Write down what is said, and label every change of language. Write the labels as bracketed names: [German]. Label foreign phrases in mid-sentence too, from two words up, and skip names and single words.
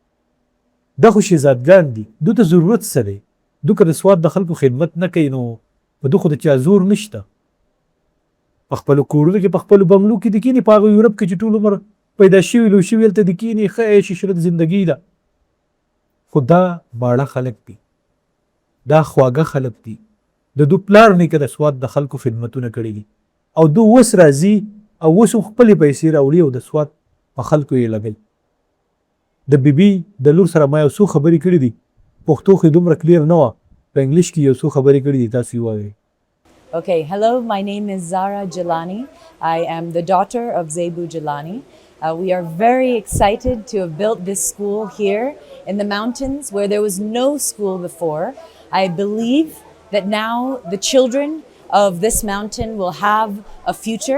[Pashto] دا خو شهزادګان دي دوی ته ضرورت څه دی دوی که د سواد د خلکو خدمت نه کوي نو په دوی خو د چا زور نشته په خپلو کورونو کې په خپلو بنګلو کې د کینې په هغه یورپ کې چې ټول عمر پیدا شوي لوی شوي هلته د کینې ښه عیش عشرت زندګي ده خو دا باړه خلک دي دا خواږه خلک دي د دوی پلار نیکه د سواد د خلکو خدمتونه کړي دي او دوی اوس راځي او اوس هم خپلې پیسې راوړي او د سواد په خلکو یې لګوي. د بیبي د لور سره ما یو څو خبرې کړي دي پښتو خو دومره کلیر نه وه په انګلیش کې یو څو خبرې کړي دي تاسو یې واورئ. [English] Okay, hello, my name is Zara Jilani. I am the daughter of Zebu Jilani. We are very excited to have built this school here in the mountains where there was no school before. I believe that now the children of this mountain will have a future.